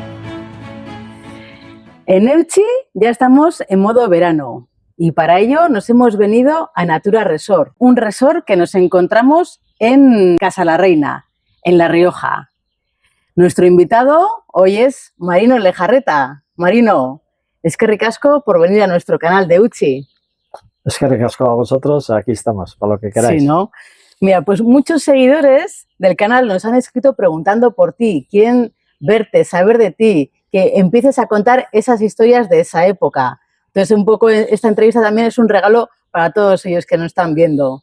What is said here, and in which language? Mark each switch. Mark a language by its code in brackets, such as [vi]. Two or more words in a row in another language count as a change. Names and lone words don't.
[es] En Euchi ya estamos en modo verano y para ello nos hemos venido a Natura Resort, un resort que nos encontramos en Casa la Reina, en La Rioja. Nuestro invitado hoy es Marino Lejarreta. Marino, [eu] eskerrik asko [es] por venir a nuestro canal de Euchi. [eu] Eskerrik asko [es] a vosotros, aquí estamos, para lo que queráis. Sí, ¿no? Mira, pues muchos seguidores del canal nos han escrito preguntando por ti, quieren verte, saber de ti, que empieces a contar esas historias de esa época. Entonces, un poco esta entrevista también es un regalo para todos ellos que nos están viendo.